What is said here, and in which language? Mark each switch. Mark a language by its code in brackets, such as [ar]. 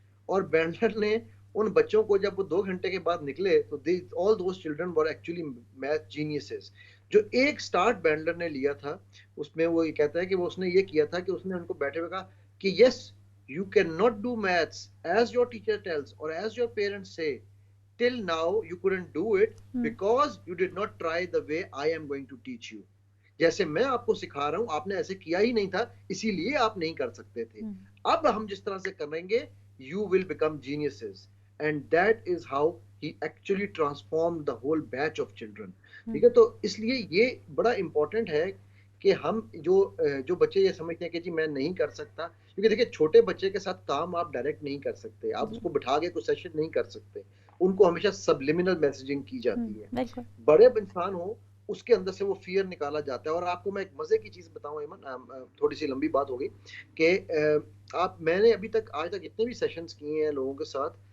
[ur] اور بینڈلر نے ان بچوں کو جب وہ 2 گھنٹے کے بعد نکلے تو [en] all those children were actually math geniuses. [ur] جو ایک سٹارٹ بینڈلر نے لیا تھا اس میں وہ یہ کہتا ہے کہ وہ اس نے یہ کیا تھا کہ اس نے ان کو بیٹھے ہوئے کہا کہ یس [en] you cannot do maths as your teacher tells or as your parents say. Till now you couldn't do it because you did not try the way I am going to teach you. [ur] جیسے میں آپ کو سکھا رہا ہوں آپ نے ایسے کیا ہی نہیں تھا، اسی لیے آپ نہیں کر سکتے تھے. اب ہم جس طرح سے کریں گے [en] you will become geniuses. And that is how he actually transformed the whole batch of children. [ur] ٹھیک ہے، تو اس لیے یہ بڑا امپورٹنٹ ہے کہ ہم جو بچے یہ سمجھتے ہیں کہ جی میں نہیں کر سکتا، کیونکہ دیکھیں چھوٹے بچے کے ساتھ کام آپ ڈائریکٹ نہیں کر سکتے، آپ اس کو بٹھا کے کوئی سیشن نہیں کر سکتے، ان کو ہمیشہ سبلیمنل میسیجنگ کی جاتی ہے. بڑے انسان ہو اس کے اندر سے وہ فیئر نکالا جاتا ہے. اور آپ کو میں ایک مزے کی چیز بتاؤں ایمن، تھوڑی سی لمبی بات ہو گئی کہ میں نے ابھی تک آج تک اتنے بھی سیشنز کیے ہیں لوگوں کے ساتھ،